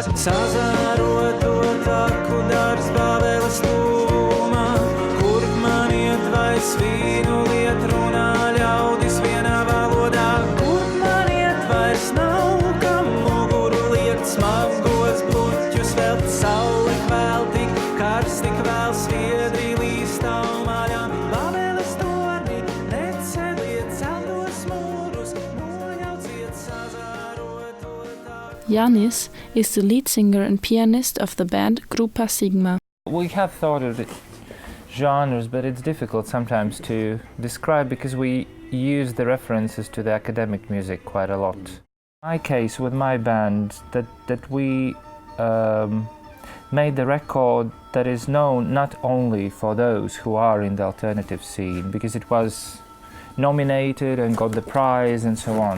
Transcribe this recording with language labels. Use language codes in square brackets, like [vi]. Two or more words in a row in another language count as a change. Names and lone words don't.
[lv] Sazaroto taku dārs Bābeles tuvumā, kurp man iet vai svīnu liet runā ļaudis vienā valodā, kurp man iet vairs nav, kam muguru liekt smagos bluķus vēl, saule kvēl tik karsts, tik vēl sviedri līstāv maļām, Bābeles torni neceliet celtos mūrus, nojauciet sazaroto taku. [en] Yanis is the lead singer and pianist of the band Grupa Sigma. We have thought of it genres, but it's difficult sometimes to describe because we use the references to the academic music quite a lot. In my case, with my band, that we made the record that is known not only for those who are in the alternative scene, because it was nominated and got the prize and so on.